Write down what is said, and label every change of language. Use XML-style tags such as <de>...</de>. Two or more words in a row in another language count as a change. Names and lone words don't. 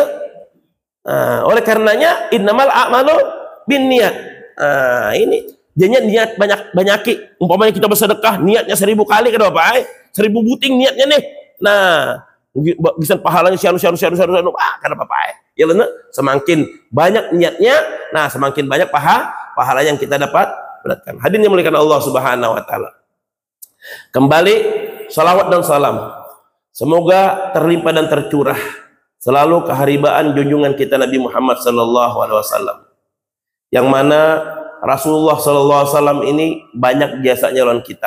<id>Oleh karenanya</id> <ar>إنما الأعمال بالنيات.</ar> <bjn>Ini jadinya niat banyak-banyaki.</bjn> <id>Umpamanya kita bersedekah, niatnya 1000 kali ke apa?</id> <bjn>1000 buting niatnya nih. Nah, bisa pahalanya syaru kada apa-apa ya semakin banyak niatnya, nah semakin banyak pahala yang kita dapatkan.</bjn> <id>Hadirin yang dimuliakan</id> <ar>الله سبحانه وتعالى.</ar> <id>Kembali salawat dan salam semoga terlimpah dan tercurah selalu keharibaan junjungan kita Nabi Muhammad</id> <ar>صلى الله عليه وسلم,</ar> <id>yang mana Rasulullah</id> <ar>صلى الله عليه وسلم</ar> <id>ini banyak jasanya lawan kita.</id>